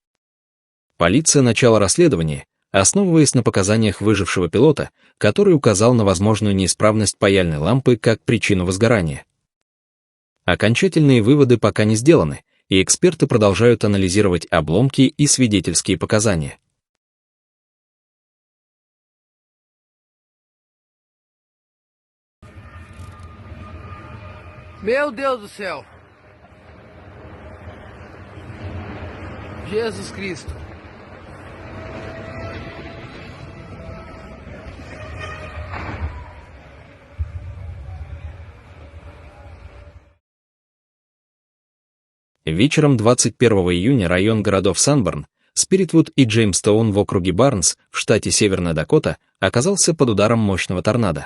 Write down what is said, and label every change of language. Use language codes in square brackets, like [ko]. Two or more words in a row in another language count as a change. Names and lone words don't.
[ru] Полиция начала расследование, основываясь на показаниях выжившего пилота, который указал на возможную неисправность паяльной лампы как причину возгорания. Окончательные выводы пока не сделаны, и эксперты продолжают анализировать обломки и свидетельские показания. [pt] Meu Deus do céu! Jesus Cristo! [ru] Вечером 21 июня район городов Санборн, Спиритвуд и Джеймстоун в округе Барнс, в штате Северная Дакота, оказался под ударом мощного торнадо.